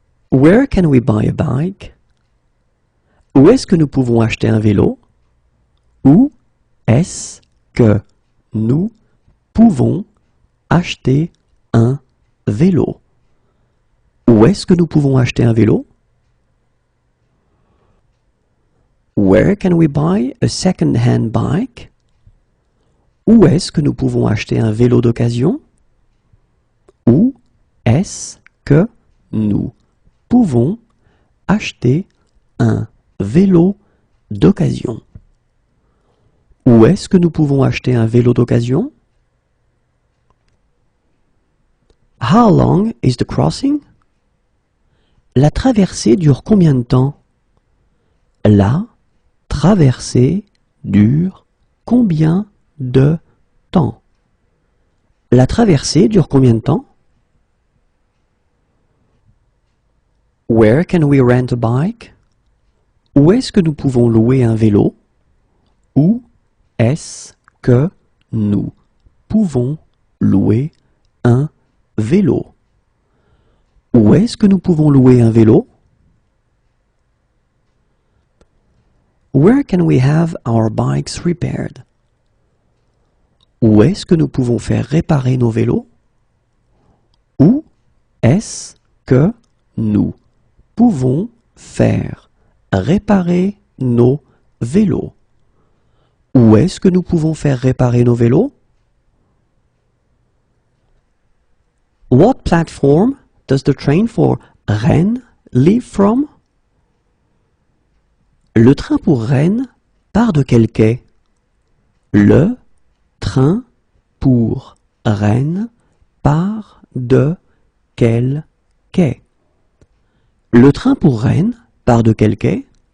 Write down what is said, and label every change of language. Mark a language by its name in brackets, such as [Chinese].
[English] Where can we buy a bike? [French] Où est-ce que nous pouvons acheter un vélo? Où est-ce que nous pouvons acheter un vélo? Où est-ce que nous pouvons acheter un vélo? [English] Where can we buy a second-hand bike? [French] Où est-ce que nous pouvons acheter un vélo d'occasion? Où est-ce que nous pouvons acheter un vélo d'occasion? Où est-ce que nous pouvons acheter un vélo d'occasion? [English] How long is the crossing? [French] La traversée dure combien de temps? La traversée dure combien de temps? La traversée dure combien de temps? [English] Where can we rent a bike? [French] Où est-ce que nous pouvons louer un vélo? Où est-ce que nous pouvons louer un vélo? Où est-ce que nous pouvons louer un vélo? [English] Where can we have our bikes repaired? [French] Où est-ce que nous pouvons faire réparer nos vélos? Où est-ce que nous pouvons faire réparer nos vélos? Où est-ce que nous pouvons faire réparer nos vélos? [English] What platform does the train for Rennes leave from? [French] Le train pour Rennes part de quel quai? Le train pour Rennes part de quel quai? Le train pour Rennes part de quel quai?